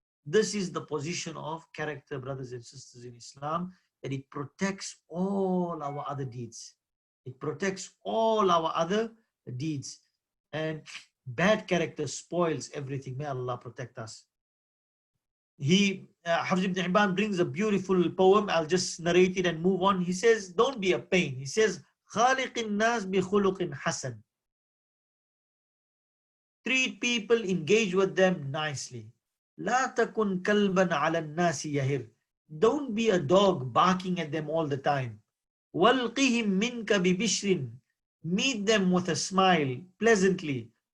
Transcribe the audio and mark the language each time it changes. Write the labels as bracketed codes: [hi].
[en] This is the position of character, brothers and sisters, in Islam, that it protects all our other deeds. It protects all our other deeds. And bad character spoils everything. May Allah protect us. Hafiz ibn Hibban brings a beautiful poem. I'll just narrate it and move on. He says, don't be a pain. He says, [ar] خَالِقِ النَّاسِ بِخُلُقٍ حَسَنٍ. [en] Treat people, engage with them nicely. [ar] لَا تَكُنْ كَلْبًا عَلَى النَّاسِ يَهِرْ. [en] Don't be a dog barking at them all the time. [ar] وَالْقِهِمْ مِنْكَ بِبِشْرٍ. [en] Meet them with a smile, pleasantly.